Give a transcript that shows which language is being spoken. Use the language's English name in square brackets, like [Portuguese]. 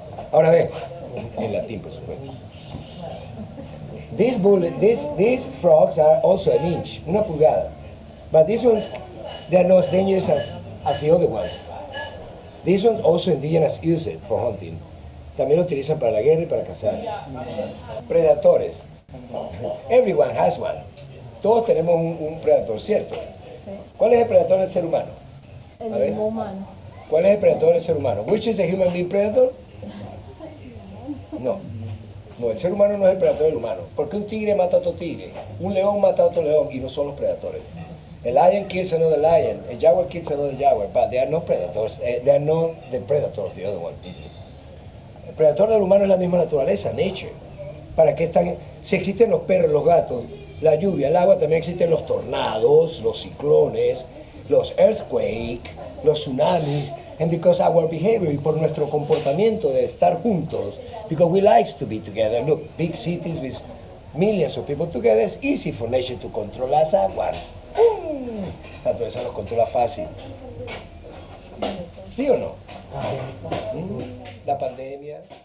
[Spanish] Ahora ven, en latín por supuesto. [English] These frogs are also an inch, [Spanish] una pulgada. [English] But these ones, they are not as dangerous as the other ones. These ones also indigenous use it for hunting. [Spanish] También lo utilizan para la guerra y para cazar. Predatores. [English] Everyone has one. [Spanish] Todos tenemos un predator, ¿cierto? ¿Cuál es el predator del ser humano? el mismo humano. ¿Cuál es el predator del ser humano? [English] Which is the human being predator? [Spanish] No. No, el ser humano no es el predator del humano. Porque un tigre mata a otro tigre, un león mata a otro león y no son los predadores. [English] El lion kills another lion, el jaguar kills another jaguar, but they are not predators. They are not the predators, the other one. [Spanish] El predator del humano es la misma naturaleza, nature. ¿Para qué están? Si existen los perros, los gatos, la lluvia, el agua, también existen los tornados, los ciclones, los earthquakes, los tsunamis. [English] And because our behavior, [Spanish] y por nuestro comportamiento de estar juntos, [English] because we like to be together. Look, big cities with millions of people together, it's easy for nature to control [Spanish] las aguas. La naturaleza los controla fácil. ¿Sí o no? La pandemia.